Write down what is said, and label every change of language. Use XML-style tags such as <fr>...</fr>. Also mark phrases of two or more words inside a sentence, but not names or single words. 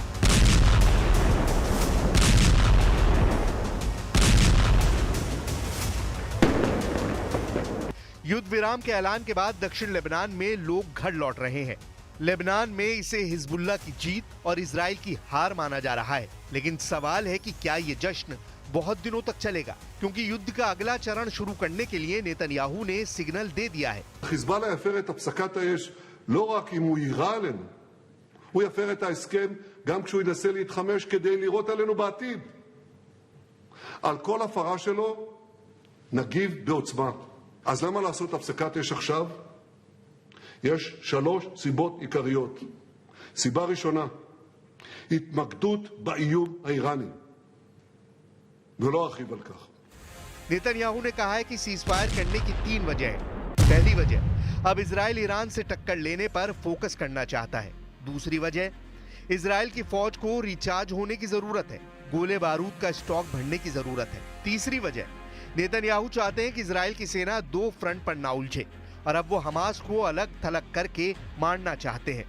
<hi>युद्ध विराम के ऐलान के बाद दक्षिण लेबनान में लोग घर लौट रहे हैं। लेबनान में इसे हिजबुल्लाह की जीत और इजराइल की हार माना जा रहा है। लेकिन सवाल है कि क्या ये जश्न बहुत दिनों तक चलेगा, क्योंकि युद्ध का अगला चरण शुरू करने के लिए नेतन्याहू ने सिग्नल दे दिया है।</hi> <he>חיזבאללה יפר את הפסקת האש לא רק אם הוא יירה עלינו, הוא יפר את ההסכם גם כשהוא ינסה להתחמש כדי לירות עלינו בעתיד. על כל הפרה שלו נגיב בעוצמה. אז למה לעשות הפסקת אש עכשיו? יש 3 סיבות עיקריות. סיבה ראשונה, התמקדות באיום האיראני. ולא ארחיב על כך.</he> <hi>नेतन्याहू ने कहा है कि सीजफायर करने की 3 वजह है। पहली वजह, अब इजराइल ईरान से टक्कर लेने पर फोकस करना चाहता है। दूसरी वजह, इजराइल की फौज को रिचार्ज होने की जरूरत है, गोले बारूद का स्टॉक भरने की जरूरत है। तीसरी वजह, नेतन्याहू चाहते हैं कि इजराइल की सेना 2 फ्रंट पर ना उलझे और अब वो हमास को अलग थलग करके मारना चाहते हैं।</hi>